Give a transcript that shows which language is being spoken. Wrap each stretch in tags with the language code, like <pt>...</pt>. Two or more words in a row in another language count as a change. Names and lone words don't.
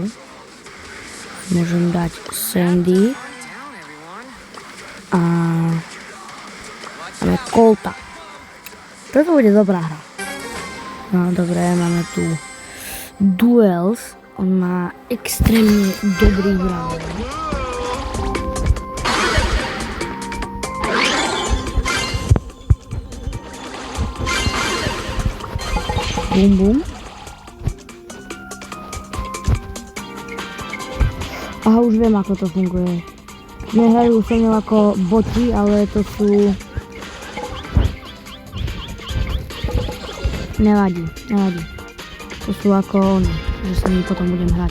<sk>Môžem dať Sandy. A máme Colta. Toto bude dobrá hra. No dobre, máme tu Duels. On má extrémne dobrý bravler. Bum bum. Aha, už viem, ako to funguje. Nehrajú sa mnou ako boti, ale to sú Nevadí. To sú ako oni, že s nimi potom budem hrať.</sk>